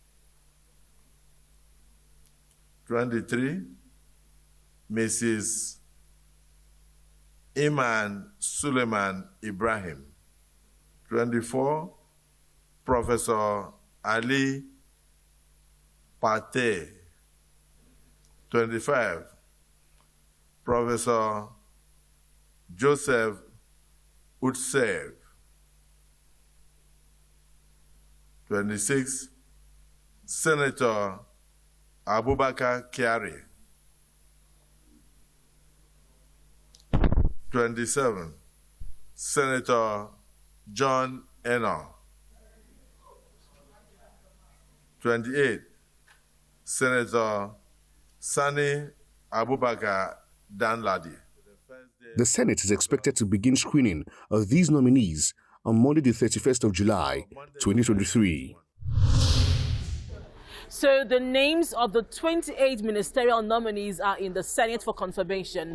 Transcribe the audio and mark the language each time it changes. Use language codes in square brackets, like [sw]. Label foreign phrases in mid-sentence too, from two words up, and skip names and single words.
[en] 23. Mrs. Iman Suleiman Ibrahim. 24. Professor Ali Pate. 25. Professor Joseph Utsev. 26. Senator Abubakar Kyari. 27. Senator John Eno. 28. Senator Sani Abubakar Danladi. The Senate is expected to begin screening of these nominees on Monday, the 31st of July, 2023. So the names of the 28 ministerial nominees are in the Senate for confirmation.